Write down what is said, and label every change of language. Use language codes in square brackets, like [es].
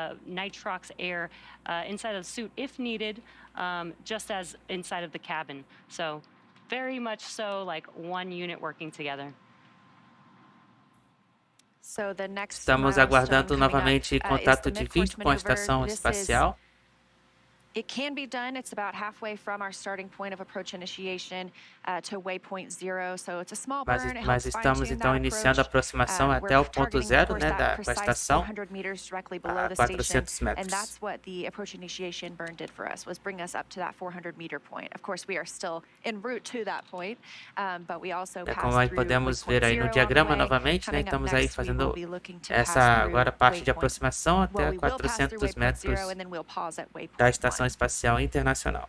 [en] Nitrox air inside of the suit if needed, just as inside of the cabin. So, very much so like one unit working together. [pt] Estamos aguardando novamente contato de vídeo com a estação espacial. [en] It can be done. It's about halfway from our starting point of approach initiation to waypoint 0. So it's a small burn. [pt] Mas estamos então iniciando a aproximação até o ponto 0, né, da estação, a 400 metros. [en] And that's what the approach initiation burn did for us, was bring us up to that 400-meter point. Of course, we are still en route to that point, but we also passed [pt] como aí podemos ver aí no diagrama novamente, né, estamos aí fazendo essa agora parte de aproximação até 400 metros da Estação Espacial Internacional.